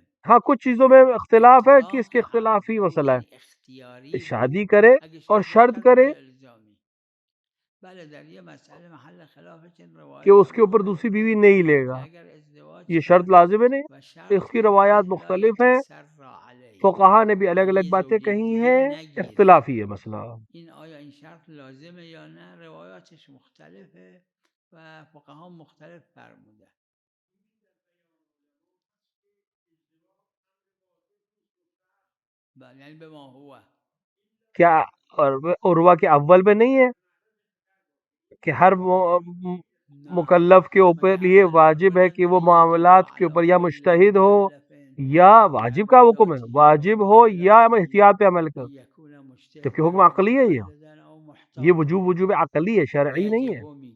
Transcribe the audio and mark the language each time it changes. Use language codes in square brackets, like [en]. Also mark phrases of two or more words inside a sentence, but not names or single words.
[ur] ہاں کچھ چیزوں میں اختلاف ہے کہ اس کے اختلافی مسئلہ ہے شادی کرے اور شرط کرے کہ اس کے اوپر دوسری بیوی نہیں لے گا یہ شرط لازم ہے نہیں. اس کی روایات مختلف ہیں فقہا نے بھی الگ الگ باتیں کہی ہیں اختلافی ہے مسئلہ. [fa] این شرط لازمه یا نه روایاتش مختلفه و فقها مختلف فرموده. یعنی به ما هو [ur] کیا عروہ کے اول میں نہیں ہے کہ ہر مکلف کے اوپر یہ واجب ہے کہ وہ معاملات کے اوپر یا مجتہد ہو یا واجب کا حکم ہے واجب ہو یا احتیاط پہ عمل کر جبکہ حکم عقلی ہے یہ وجوب عقلی ہے شرعی نہیں ہے.